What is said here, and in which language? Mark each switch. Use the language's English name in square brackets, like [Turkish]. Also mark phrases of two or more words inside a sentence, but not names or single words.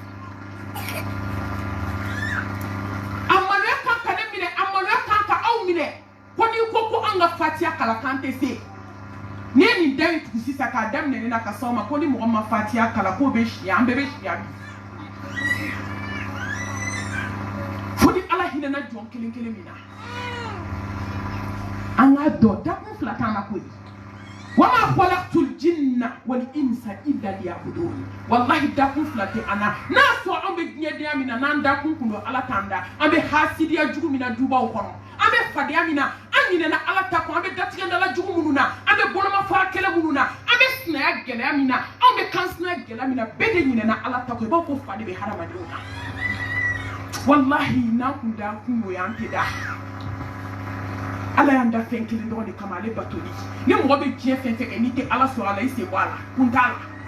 [Bambara] a maloya kan ka ne minɛ a maloya kan ka aw minɛ ko n'i ko ko an ka Fatiha kalan k'an tɛ se ni ye nin da in tugu sisan k'a daminɛ ne na ka s'aw ma ko ni mɔgɔ ma Fatiha kalan k'o bɛ siya an bɛɛ bɛ siya bi fo ni Ala hinɛna jɔn kelen kelen min na an k'a dɔn dakun fila t'an na koyi [Arabic] wama khalaqtul jinna wal insa illa liya'budun [Bambara] wallahi dakun fila tɛ an na n'a sɔrɔ an bɛ diɲɛdenya min na n'an dakun kun don Ala t'an da an bɛ hasidiya jugu min na dubaw kɔnɔ an bɛ fadenya min na an ɲinɛna Ala ta kɔ an bɛ datigɛndala jugu minnu na an bɛ bolomafara kɛlɛ minnu na an bɛ sinaya gɛlɛya min na an bɛ kansinaya gɛlɛya min na bɛɛ de ɲinɛna Ala ta kɔ i b'a fɔ fa de bɛ hadamadenw na wallahi n'an kun da kun y'o y'an tɛ da Ala y'an da fɛn kelen dɔrɔn de kama ale batoli ni mɔgɔ bɛ diɲɛ fɛn fɛn kɛ n'i tɛ Ala sɔrɔ a la i sen bɔ a la kun t'a la